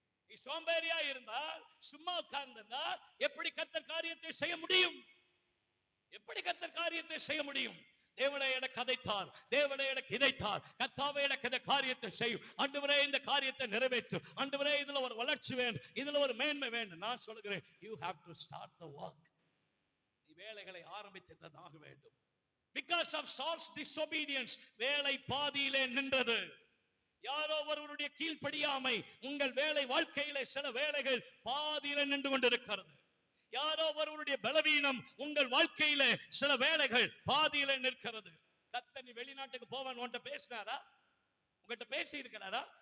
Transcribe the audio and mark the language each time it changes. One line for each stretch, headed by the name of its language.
Tamil: நீ சோம்பேறியா இருந்தால், சும்மா உட்கார்ந்தால் எப்படி கர்த்தர் காரியத்தை செய்ய முடியும்? எப்படி கர்த்தர் காரியத்தை செய்ய முடியும்? தேவனே எனக்கு கதைத்தார், தேவனே எனக்கு இதைத்தார், கர்த்தாவே எனக்கு இந்த காரியத்தை செய்யும், ஆண்டவரே இந்த காரியத்தை நிறைவேற்றும், ஆண்டவரே இதுல ஒரு வளர்ச்சி வேண்டும், இதுல ஒரு மேன்மை வேண்டும். நான் சொல்கிறேன்,
English: you have to start the work.
Tamil: நீ வேலைகளை ஆரம்பித்ததாக வேண்டும்.
English: Because of Saul's disobedience,
Tamil: வேலை பாதியிலே நின்றது. யாரோ ஒருவருடைய கீழ்ப்படியாமை உங்கள் வேலை வாழ்க்கையிலே சில வேலைகள் பாதியிலே நின்று கொண்டிருக்கிறது. யாரோ ஒருவருடைய பலவீனம் உங்கள் வாழ்க்கையில சில வேளைகள் பாதியில நிற்கிறது. கர்த்தர் நீ வெளிநாட்டுக்கு போவான் உன்கிட்ட பேசினாரா? உங்ககிட்ட பேசி இருக்கிறாரா?